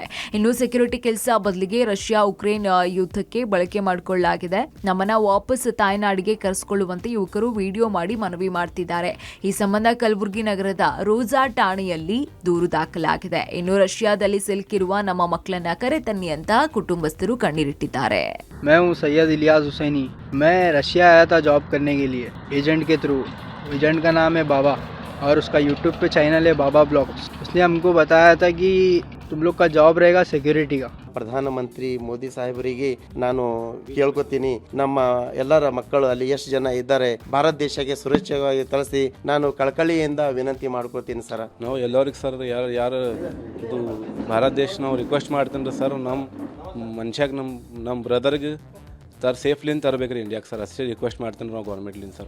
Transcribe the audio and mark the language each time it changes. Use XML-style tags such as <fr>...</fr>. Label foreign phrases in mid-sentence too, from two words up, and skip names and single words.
<kn>ಇನ್ನು ಸೆಕ್ಯೂರಿಟಿ ಕೆಲಸ ಬದಲಿಗೆ ರಷ್ಯಾ ಉಕ್ರೇನ್ ಯುದ್ಧಕ್ಕೆ ಬಳಕೆ ಮಾಡಿಕೊಳ್ಳಲಾಗಿದೆ. ನಮ್ಮನ್ನ ವಾಪಸ್ ತಾಯ್ನಾಡಿಗೆ ಕರೆಸಿಕೊಳ್ಳುವಂತೆ ಯುವಕರು ವಿಡಿಯೋ ಮಾಡಿ ಮನವಿ ಮಾಡ್ತಿದ್ದಾರೆ. ಈ ಸಂಬಂಧ ಕಲಬುರಗಿ ನಗರದ ರೋಜಾ ಠಾಣೆಯಲ್ಲಿ ದೂರು ದಾಖಲಾಗಿದೆ. ಇನ್ನು ರಷ್ಯಾದಲ್ಲಿ ಸಿಲುಕಿರುವ ನಮ್ಮ ಮಕ್ಕಳನ್ನ ಕರೆ ತನ್ನಿ ಅಂತ ಕುಟುಂಬಸ್ಥರು ಕಣ್ಣೀರಿಟ್ಟಿದ್ದಾರೆ.</kn> <hi>मैं हूँ सैयद इलियास हुसैनी. मैं रशिया आया था जॉब करने के लिए एजेंट के थ्रू. एजेंट का नाम है बाबा और उसका यूट्यूब पे चैनल है बाबा ब्लॉग्स. उसने हमको बताया था कि तुम लोग का जॉब रहेगा सिक्योरिटी का.</hi> <kn>ಪ್ರಧಾನಮಂತ್ರಿ ಮೋದಿ ಸಾಹೇಬರಿಗೆ ನಾನು ಕೇಳ್ಕೊತೀನಿ, ನಮ್ಮ ಎಲ್ಲರ ಮಕ್ಕಳು ಅಲ್ಲಿ ಎಷ್ಟು ಜನ ಇದ್ದಾರೆ ಭಾರತ ದೇಶಕ್ಕೆ ಸುರಕ್ಷಿತವಾಗಿ ಕಳಿಸಿ ನಾನು ಕಳಕಳಿಯಿಂದ ವಿನಂತಿ ಮಾಡ್ಕೊತೀನಿ ಸರ್. ನಾವು ಎಲ್ಲರಿಗೆ ಸರ್ ಯಾರು ಇದು ಭಾರತ ದೇಶ ನಾವು ರಿಕ್ವೆಸ್ಟ್ ಮಾಡ್ತೀನಿ ಸರ್, ನಮ್ಮ ಮನುಷ್ಯಾಗ ನಮ್ಮ ಬ್ರದರ್ಗೆ ಸರ್ ಸೇಫ್ಲಿಂದ ತರಬೇಕ್ರಿ ಇಂಡಿಯಾಗೆ ಸರ್, ಅಷ್ಟೇ ರಿಕ್ವೆಸ್ಟ್ ಮಾಡ್ತೀನಿ ನಾವು ಗೌರ್ಮೆಂಟ್ಲಿಂದ ಸರ್.</kn>